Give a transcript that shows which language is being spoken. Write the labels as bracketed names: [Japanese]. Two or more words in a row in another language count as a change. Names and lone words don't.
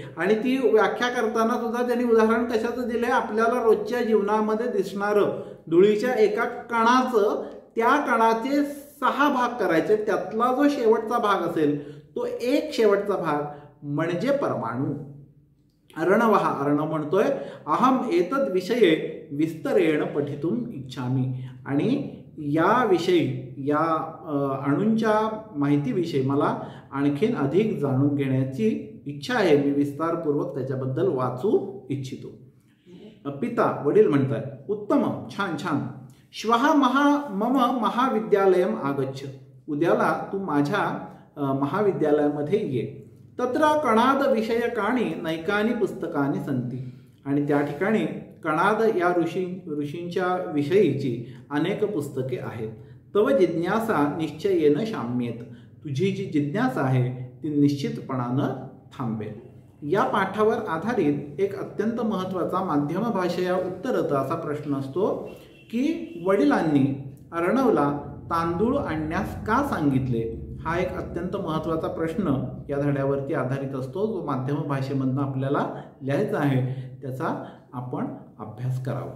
[Marathi] आणि ती व्याख्या करताना सुद्धा त्यांनी उदाहरण कशाचं दिलंय, आपल्याला रोजच्या जीवनामध्ये दिसणारं धुळीच्या एका कणाचं, त्या कणाचे 6 भाग करायचे, त्यातला जो शेवटचा भाग असेल तो एक शेवटचा भाग म्हणजे परमाणू. [Sanskrit] अर्णवः, अर्ण म्हणतोय अहम एतद विषये विस्तरेण पठितुम इच्छामी, [Marathi] आणि या विषयी, या अणूंच्या माहितीविषयी मला आणखीन अधिक जाणून घेण्याची इच्छा आहे. मी विस्तारपूर्वक त्याच्याबद्दल वाचू इच्छितो. पिता, वडील म्हणतात उत्तम, छान छान. [Sanskrit] श्वः मम महाविद्यालयम आगच्छ, [Marathi] उद्याला तू माझ्या महाविद्यालयामध्ये ये. [Sanskrit] तत्र कणाद विषयकानी नैकानी पुस्तकानी संती, [Marathi] आणि त्या ठिकाणी कणाद या ऋषींच्या विषयीची अनेक पुस्तके आहेत. [Sanskrit] तव जिज्ञासा निश्चयेन शाम्येत, [Marathi] तुझी जी जिज्ञासा आहे ती निश्चितपणानं थांबेल. या पाठावर आधारित एक अत्यंत महत्त्वाचा माध्यम भाषेया उत्तरत असा प्रश्न असतो की वडिलांनी अर्णवला तांदूळ आणण्यास का सांगितले. हा एक अत्यंत महत्त्वाचा प्रश्न या धड्यावरती आधारित असतो, जो माध्यम भाषेमधनं आपल्याला लिहायचा आहे, त्याचा आपण अभ्यास करावा.